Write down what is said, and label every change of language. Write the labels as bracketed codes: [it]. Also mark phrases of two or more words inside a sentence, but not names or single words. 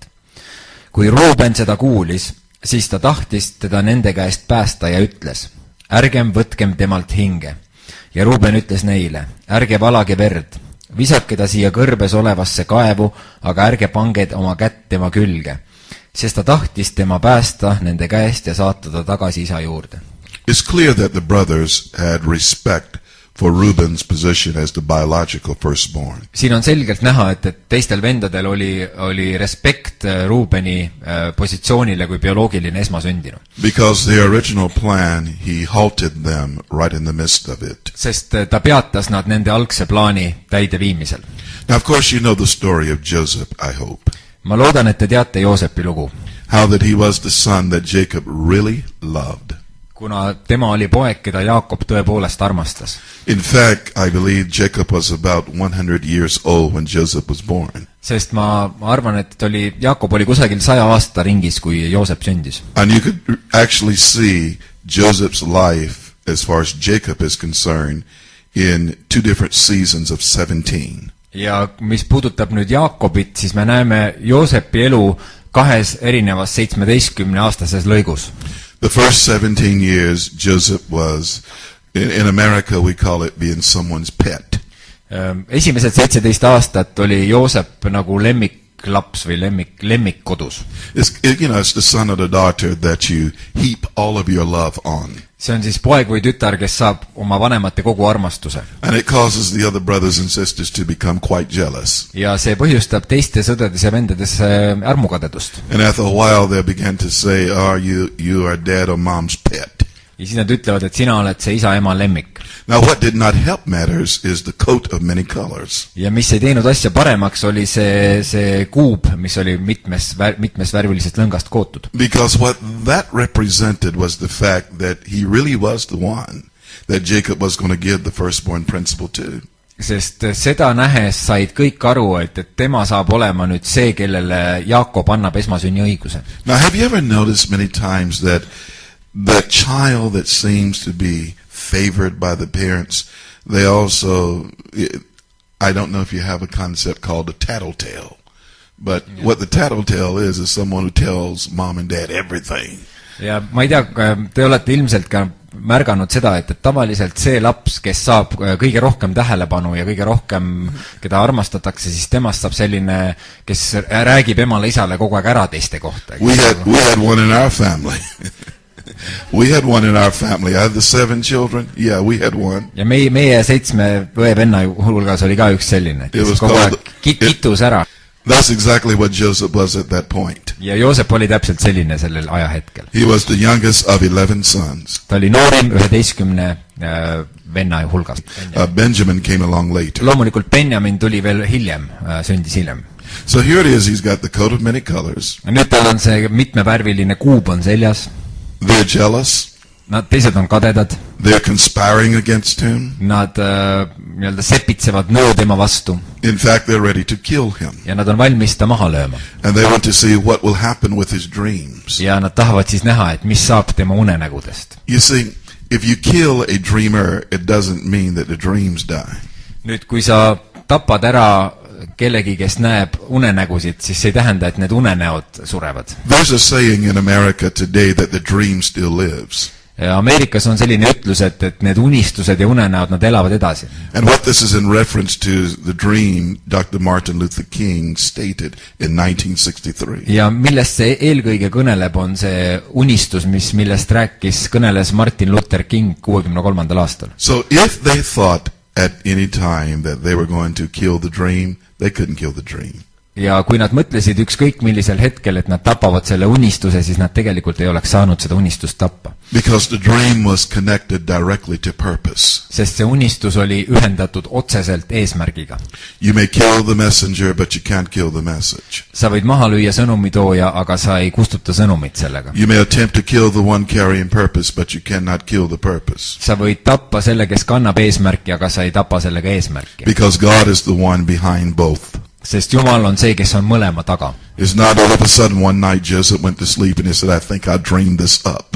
[et] Kui Ruuben seda kuulis, siis ta tahtis teda nende käest päästa ja ütles, ärgem võtkem temalt hinge. Ja Ruuben ütles neile, ärge valage verd, visake ta siia kõrbes olevasse kaevu, aga ärge pange oma kätt tema külge, sest ta tahtis tema päästa nende käest ja saata ta tagasi isa juurde. [en] It's clear that the brothers had respect for Reuben's position as the biological firstborn. [et] Siin on selgelt näha, et teistel vendadel oli respekt Ruubeni positsioonile kui bioloogiline esmasündinu. [en] Because their original plan, he halted them right in the midst of it. [et] Sest ta peatas nad nende algse plaani täideviimisel. [en] Now, of course, you know the story of Josep, I hope. [et] Ma loodan, et te teate Joosepi lugu. [en] How that he was the son that Jacob really loved. [et] Kuna tema oli poeg, keda Jaakob tõepoolest armastas. [en] In fact, I believe Jacob was about 100 years old when Joseph was born. [et] Sest ma arvan, et Jaakob oli kusagil 100 aasta ringis, kui Joosep sündis. [en] And you could actually see Joseph's life, as far as Jacob is concerned, in 2 different seasons of 17. [et] Ja mis puudutab nüüd Jaakobit, siis me näeme Joosepi elu 2 erinevas 17-aastases lõigus. [en] The first 17 years, Joseph was, in America we call it being someone's pet. [et] Esimesed 17 aastat oli Joosep nagu lemmiklaps või lemmik kodus. [en] It's the son or the daughter that you heap all of your love on. [et] See on siis poeg või tütar, kes saab oma vanemate kogu armastuse. [en] And it causes the other brothers and sisters to become quite jealous. [et] Ja see põhjustab teiste sõdades ja vendades armukadedust. [en] And after a while they begin to say, you are dad or mom's pet. [et] Ja siis nad ütlevad, et sina oled see isa ema lemmik. [en] Now what did not help matters is the coat of many colors. [et] Ja mis ei teinud asja paremaks, oli see kuub, mis oli mitmes värvilisest lõngast kootud. [en] Because what that represented was the fact that he really was the one that Jacob was going to give the firstborn principle to. [et] Sest seda nähes said kõik aru, et tema saab olema nüüd see, kellele Jaakob annab esmasünni õiguse. [en] Now have you ever noticed many times that the child that seems to be favored by the parents, they also, I don't know if you have a concept called a tattletale, but yeah. What the tattletale is someone who tells mom and dad everything. [et] Ja ma ei tea, te olete ilmselt ka märganud seda, et tavaliselt see laps, kes saab kõige rohkem tähelepanu ja kõige rohkem, keda armastatakse, siis temast saab selline, kes räägib emale isale kogu aeg ära teiste kohta. [en] We had one in our family. We had one in our family. I had the 7 children. Yeah, we had one. [et] Ja meie 7 õe-venna hulgas oli ka üks selline, kes kogu aeg kitus ära. [en] That's exactly what Joseph was at that point. [et] ja Joosep oli täpselt selline sellel ajahetkel. [en] He was the youngest of 11 sons. [et] ta oli noorim 11 venna hulgast. [en] Benjamin came along later. [et] loomulikult Benjamin tuli veel hiljem, sündis hiljem. [en] So here it is, he's got the coat of many colors. [et] nüüd tal on see mitmevärviline kuub on seljas. [en] They're jealous. [et] Nad teised on kadedad. [en] They're conspiring against him. [et] Nad nii-öelda sepitsevad nõu tema vastu. [en] In fact, they're ready to kill him. [et] ja nad on valmis ta maha lööma. [en] And they want to see what will happen with his dreams. [et] ja nad tahavad siis näha, et mis saab tema unenägudest. [en] You see, if you kill a dreamer, it doesn't mean that the dreams die. [et] nüüd, kui sa tapad ära kellegi, kes näeb unenägusid, siis see ei tähenda, et need unenäod surevad. [en] There's a saying in America today that the dream still lives. [et] Ameerikas on selline ütlus, et need unistused ja unenäod, nad elavad edasi. [en] And what this is in reference to the dream Dr. Martin Luther King stated in 1963. [et] ja millest see eelkõige kõneleb, on see unistus, millest kõneles Martin Luther King 63. aastal. [en] So if they thought at any time that they were going to kill the dream, they couldn't kill the dream. [et] ja kui nad mõtlesid ükskõik millisel hetkel, et nad tapavad selle unistuse, siis nad tegelikult ei oleks saanud seda unistust tappa. [en] Because the dream was connected directly to purpose. [et] sest see unistus oli ühendatud otseselt eesmärgiga. [en] You may kill the messenger, but you can't kill the message. [et] sa võid maha lüüa sõnumitooja, aga sa ei kustuta sõnumit sellega. [en] You may attempt to kill the one carrying purpose, but you cannot kill the purpose. [et] sa võid tappa selle, kes kannab eesmärki, aga sa ei tapa sellega eesmärki. [en] Because God is the one behind both. [et] sest Jumal on see, kes on mõlema taga. [en] It's not all of a sudden one night Joseph went to sleep and he said, I think I dreamed this up.